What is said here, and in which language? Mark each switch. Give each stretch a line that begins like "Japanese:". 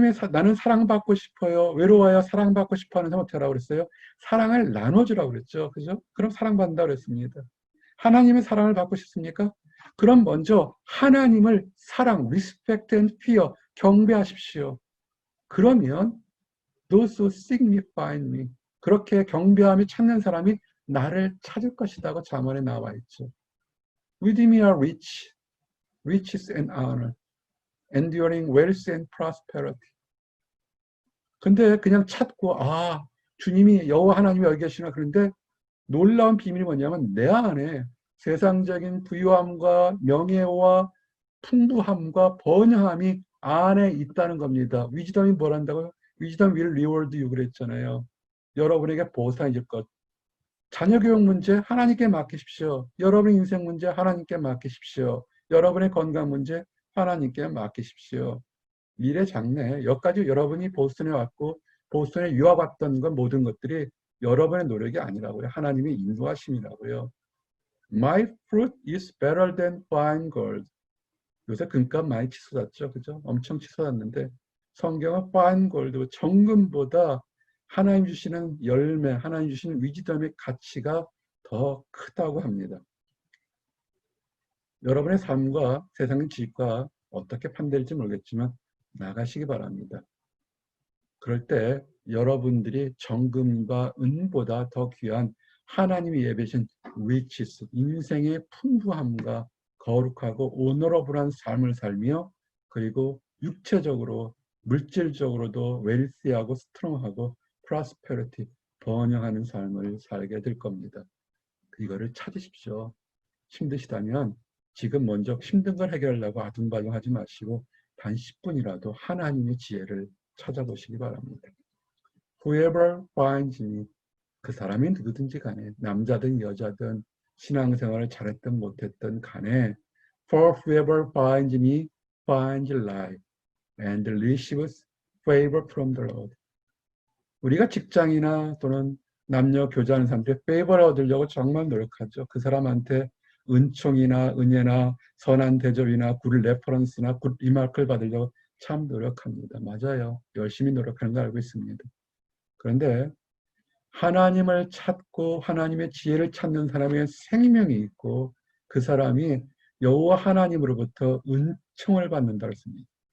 Korean: 나는 사랑받고 싶어요. 외로워요. 사랑받고 싶어 하는 사람 어떻게 하라고 그랬어요? 사랑을 나눠주라고 그랬죠. 그죠? 그럼 사랑받는다고 그랬습니다. 하나님의 사랑을 받고 싶습니까? 그럼 먼저 하나님을 사랑,
English: respect and fear,
Korean: 경배하십시오. 그러면
English: those who seek me find me.
Korean: 그렇게 경배하며 찾는 사람이 나를 찾을 것이라고 잠언에 나와 있죠.
English: With me are riches and honor, enduring wealth and prosperity.
Korean: 근데 그냥 찾고 아, 주님이 여호와 하나님이 여기 계시나 그런데 놀라운 비밀이 뭐냐면 내 안에 세상적인 부유함과 명예와 풍부함과 번영함이 안에 있다는 겁니다. 위즈덤이 뭘 한다고요?
English: 위즈덤 will reward you
Korean: 그랬잖아요. 여러분에게 보상해 줄 것. 자녀 교육 문제 하나님께 맡기십시오. 여러분의 인생 문제 하나님께 맡기십시오. 여러분의 건강 문제 하나님께 맡기십시오. 미래 장래 여기까지 여러분이 보스턴에 왔고 보스턴에 유학 왔던 건 모든 것들이 여러분의 노력이 아니라고요. 하나님의 인도하심이라고요.
English: My fruit is better than fine gold.
Korean: 요새 금값 많이 치솟았죠. 그죠? 엄청 치솟았는데 성경은 fine gold, 정금보다 하나님 주시는 열매, 하나님 주시는 위즈덤의 가치가 더 크다고 합니다. 여러분의 삶과 세상의 지식과 어떻게 판별할지 모르겠지만 나가시기 바랍니다. 그럴 때 여러분들이 정금과 은보다 더 귀한 하나님이 예배신 riches, 인생의 풍부함과 거룩하고 오너러블한 삶을 살며 그리고 육체적으로 물질적으로도 웰시하고 스트롱하고 prosperity, 번영하는 삶을 살게 될 겁니다. 이거를 찾으십시오. 힘드시다면 지금 먼저 힘든 걸 해결하려고 아둥바둥하지 마시고 단 10분이라도 하나님의 지혜를 찾아보시기 바랍니다.
English: Whoever finds me,
Korean: 그 사람이 누구든지 간에 남자든 여자든 신앙생활을 잘했든 못했든 간에
English: For whoever finds me finds life and receives favor from the Lord.
Korean: 우리가 직장이나 또는 남녀 교제하는 사람들이 페이버를 얻으려고 정말 노력하죠. 그 사람한테 은총이나 은혜나 선한 대접이나 굿 레퍼런스나 굿 리마크를 받으려고 참 노력합니다. 맞아요. 열심히 노력하는 거 알고 있습니다. 그런데 하나님을 찾고 하나님의 지혜를 찾는 사람의 생명이 있고 그 사람이 여호와 하나님으로부터 은총을 받는다고 했습니다.